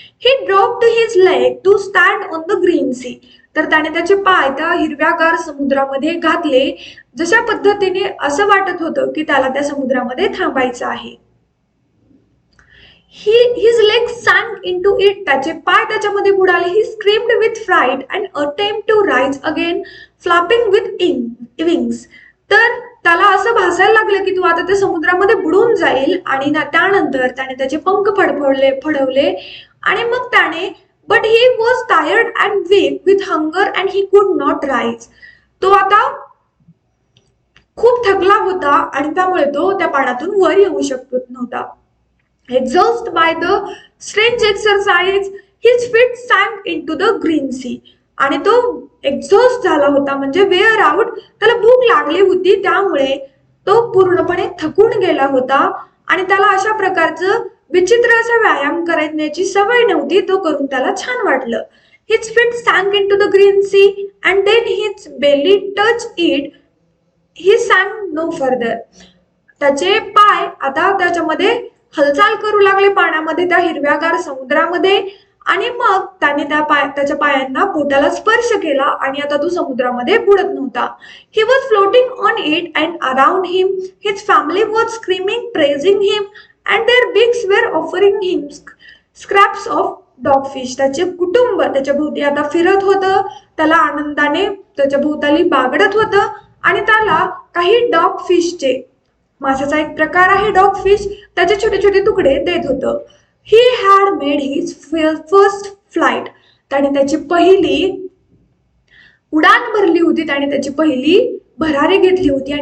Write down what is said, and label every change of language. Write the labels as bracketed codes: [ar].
[en] He dropped his leg to stand on the green sea. [mr] तर त्याने त्याचे पाय त्या हिरव्यागार समुद्रामध्ये घातले, जशा पद्धतीने असं वाटत होतं की त्याला त्या समुद्रामध्ये थांबायचं आहे. [en] His legs sank into it. [mr] त्याचे पाय त्याच्यामध्ये बुडाले. [en] He screamed with fright and attempted to rise again, flapping with wings. [mr] तर त्याला असं भासायला लागलं की तू आता त्या समुद्रामध्ये बुडून जाईल आणि त्यानंतर त्याने त्याचे पंख फडवले आणि मग त्याने [en] But he was tired and weak with hunger and he could not rise. [mr] तो आता खूप थकला होता आणि त्यामुळे तो त्या पाण्यातून वर येऊ शकत नव्हता. [en] Exhausted by the strange exercise, his feet sank into the green sea. [mr] आणि तो एक्झॉस्ट झाला होता म्हणजे वेअर आउट. त्याला भूक लागली होती, त्यामुळे तो पूर्णपणे थकून गेला होता आणि त्याला अशा प्रकारचं विचित्र असा व्यायाम करण्याची सवय नव्हती. तो करून त्याला छान वाटलं. [en] His feet sank into the green sea and then his belly touched it. He sank no further. [mr] त्याचे पाय आता त्याच्यामध्ये हालचाल करू लागले पाण्यामध्ये, त्या हिरव्यागार समुद्रामध्ये, आणि मग त्याने त्याच्या पायांना पोटाला स्पर्श केला आणि आता तो समुद्रामध्ये बुडत नव्हता. [en] He was floating on it and around him his family was screaming, praising him and their beaks were offering him scraps of dogfish. [mr] त्याचे कुटुंब त्याच्या भोवती आता फिरत होतं, त्याला आनंदाने त्याच्या भोवताली बागडत होतं आणि त्याला काही डॉग फिशचे, माशाचा एक प्रकार आहे डॉग फिश, त्याचे छोटे छोटे तुकडे देत होतं. [en] He had made his first flight. [mr] त्याने त्याची पहिली उडान भरली होती, त्याने त्याची पहिली भरारी घेतली होती.